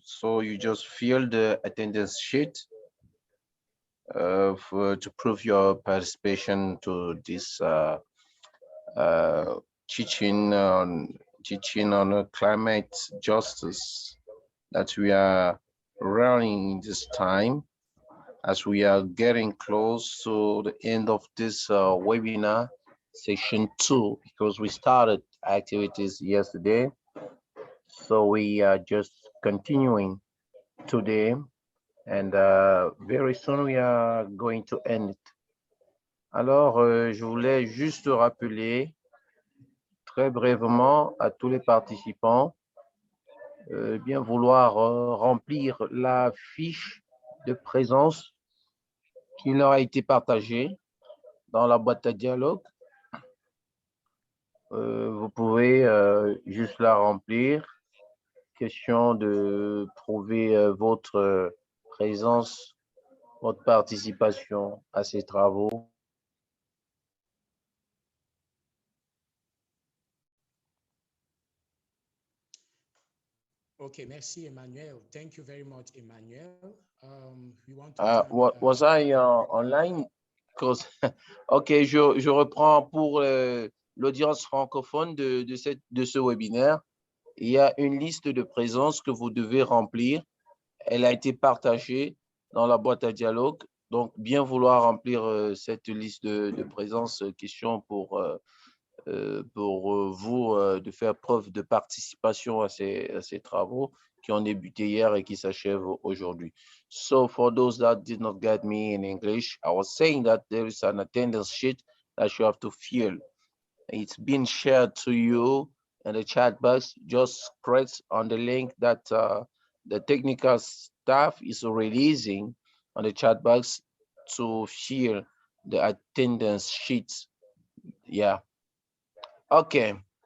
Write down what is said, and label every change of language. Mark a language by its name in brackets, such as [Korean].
[English] So you just fill the attendance sheet to prove your participation to this teaching on climate justice that we are running this time, as we are getting close to the end of this webinar session 2, because we started activities yesterday So we are just continuing today, and very soon we are going to end it. [French] Alors, je voulais juste rappeler très brièvement à tous les participants bien vouloir remplir la fiche de présence qui leur a été partagée dans la boîte à dialogue. Vous pouvez juste la remplir. Question de prouver votre présence, votre participation à ces travaux. Okay, merci Emmanuel. [English] Thank you very much, Emmanuel. We want to thank, Was I online? [French] Ok, je reprends pour l'audience francophone de ce webinaire. Il y a une liste de présence que vous devez remplir. Elle a été partagée dans la boîte à dialogue. Donc, bien vouloir remplir cette liste de présence. Question pour vous de faire preuve de participation à ces travaux qui ont débuté hier et qui s'achèvent aujourd'hui. [English] So, for those that did not get me in English, I was saying that there is an attendance sheet that you have to fill. It's been shared to you in the chat box. Just press on the link that the technical staff is releasing on the chat box to fill the attendance sheets. Yeah. Okay.